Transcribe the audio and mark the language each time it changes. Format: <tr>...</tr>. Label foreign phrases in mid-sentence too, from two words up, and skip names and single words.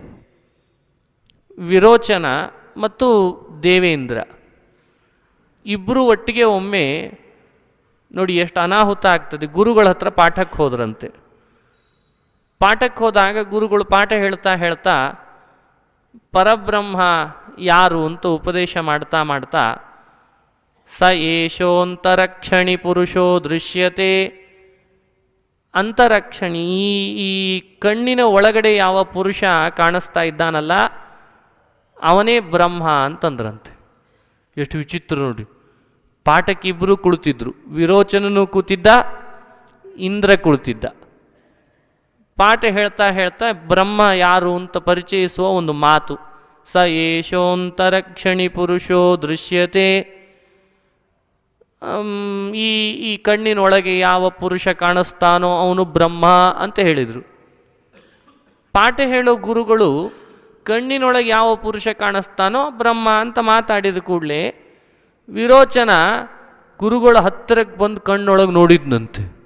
<kn>ವಿರೋಚನ ಮತ್ತು ದೇವೇಂದ್ರ ಇಬ್ಬರು ಒಟ್ಟಿಗೆ ಒಮ್ಮೆ, ನೋಡಿ ಎಷ್ಟು ಅನಾಹುತ ಆಗ್ತದೆ, ಗುರುಗಳ ಹತ್ರ ಪಾಠಕ್ಕೆ ಹೋದ್ರಂತೆ. ಪಾಠಕ್ಕೆ ಹೋದಾಗ ಗುರುಗಳು ಪಾಠ ಹೇಳ್ತಾ ಹೇಳ್ತಾ ಪರಬ್ರಹ್ಮ ಯಾರು ಅಂತ ಉಪದೇಶ ಮಾಡ್ತಾ ಮಾಡ್ತಾ,</kn> <sa>ಸ ಏಷೋಂತರಕ್ಷಣಿ ಪುರುಷೋ ದೃಶ್ಯತೆ.</sa> <kn>ಅಂತರಕ್ಷಣಿ, ಈ ಕಣ್ಣಿನ ಒಳಗಡೆ ಯಾವ ಪುರುಷ ಕಾಣಿಸ್ತಾ ಇದ್ದಾನಲ್ಲ ಅವನೇ ಬ್ರಹ್ಮ ಅಂತಂದ್ರಂತೆ. ಎಷ್ಟು ವಿಚಿತ್ರ ನೋಡಿ. ಪಾಠಕ್ಕೆ ಇಬ್ಬರು ಕುಳಿತಿದ್ರು, ವಿರೋಚನನು ಕೂತಿದ್ದ, ಇಂದ್ರ ಕುಳಿತಿದ್ದ. ಪಾಠ ಹೇಳ್ತಾ ಹೇಳ್ತಾ ಬ್ರಹ್ಮ ಯಾರು ಅಂತ ಪರಿಚಯಿಸುವ ಒಂದು ಮಾತು,</kn> <sa>ಸ ಏಷೋಂತರಕ್ಷಣಿ ಪುರುಷೋ ದೃಶ್ಯತೆ.</sa> <kn>ಈ ಕಣ್ಣಿನೊಳಗೆ ಯಾವ ಪುರುಷ ಕಾಣಿಸ್ತಾನೋ ಅವನು ಬ್ರಹ್ಮ ಅಂತ ಹೇಳಿದರು. ಪಾಠ ಹೇಳೋ ಗುರುಗಳು ಕಣ್ಣಿನೊಳಗೆ ಯಾವ ಪುರುಷ ಕಾಣಿಸ್ತಾನೋ ಬ್ರಹ್ಮ ಅಂತ ಮಾತಾಡಿದ ಕೂಡಲೇ ವಿರೋಚನ ಗುರುಗಳ ಹತ್ತಿರಕ್ಕೆ ಬಂದು ಕಣ್ಣೊಳಗೆ ನೋಡಿದ್ನಂತೆ.</kn>